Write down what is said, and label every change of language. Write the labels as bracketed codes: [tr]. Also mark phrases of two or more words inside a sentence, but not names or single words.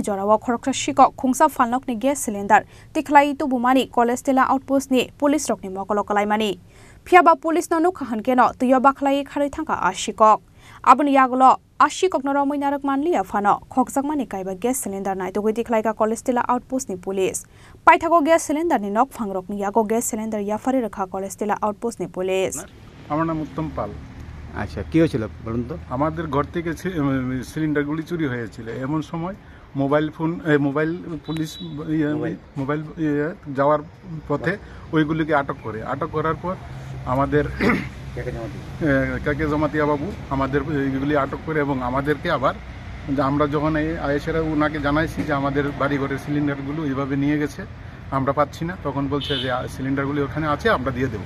[trp] jorawo khoroksa shiko khungsa falnok ni [en] gas cylinder [trp] tikhlai tu bumani college tila outpost ni police rok ni mokolo kalaimani phiaba police no nukhan keno tuyo bakhlai khari thangka ashikok abuni yagolo ashikok noro moinarak manliya phano khokjakmani kaiba [en] gas cylinder [trp] nai dogoi tikhlaika college tila outpost ni police paithago [en] gas cylinder [trp] ni nok phangrok ni yago [en] gas cylinder [trp] yafari rakha college tila outpost ni police [bn] আমার নাম উত্তম পাল। আচ্ছা কি হয়েছিল বলুন তো? আমাদের ঘর থেকে সিলিন্ডারগুলি চুরি হয়েছিল, এমন সময় মোবাইল পুলিশ মোবাইল যাওয়ার পথে ওইগুলিকে আটক করার পর আমাদের কাকে জমাতিয়া বাবু আমাদের এইগুলি আটক করে এবং আমাদেরকে আবার আমরা যখন আয়েসেরা ওনাকে জানাইছি যে আমাদের বাড়িঘরের সিলিন্ডারগুলো এইভাবে নিয়ে গেছে, আমরা পাচ্ছি না, তখন বলছে যে সিলিন্ডারগুলি ওখানে আছে আমরা দিয়ে দেবো।